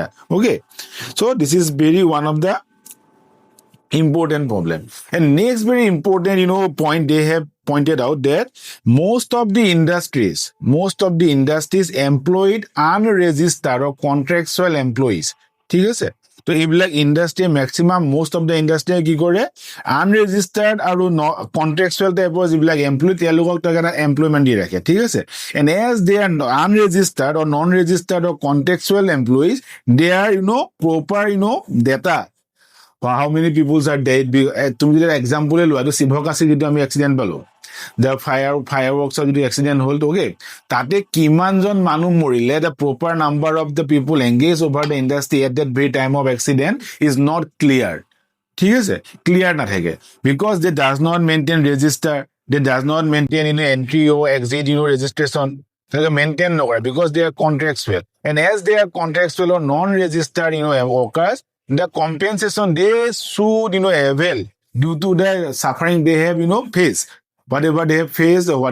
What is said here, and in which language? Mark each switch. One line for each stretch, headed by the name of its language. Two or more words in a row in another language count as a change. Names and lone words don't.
English: Okay, so this is very one of the important problem. And next very important point they have pointed out that most of the industries employed unregistered or contractual employees.
Assamese: ঠিক আছে, তো এইবিলাক ইণ্ডাষ্ট্ৰি
English: maximum most of the
Assamese: ইণ্ডাষ্ট্ৰিয়ে কি কৰে আনৰেজিষ্টাৰ্ড আৰু
English: contractual type
Assamese: যিবিলাক এমপ্লয় তেওঁলোকক এটা এমপ্লয়মেণ্ট দি ৰাখে। ঠিক আছে,
English: and as they are unregistered or non registered or contractual employees they are proper data how many people are dead
Assamese: তুমি যদি এক্সাম্পলে লোৱা তো শিৱকাশী যিটো আমি এক্সিডেণ্ট পালো
English: the fireworks
Assamese: যদি এক্সিডেণ্ট হ'ল ওকে তাতে কিমানজন মানুহ
English: মৰিলে the proper number of the people engaged over the industry at that very time of accident is not clear
Assamese: ঠিক আছে ক্লিয়াৰ নাথাকে
English: because they does not maintain register they does not maintain entry or exit registration they maintain nowhere because they are contractual and as they are contractual or non-registered workers the compensation they should avail due to the suffering they have faced whatever they have faced or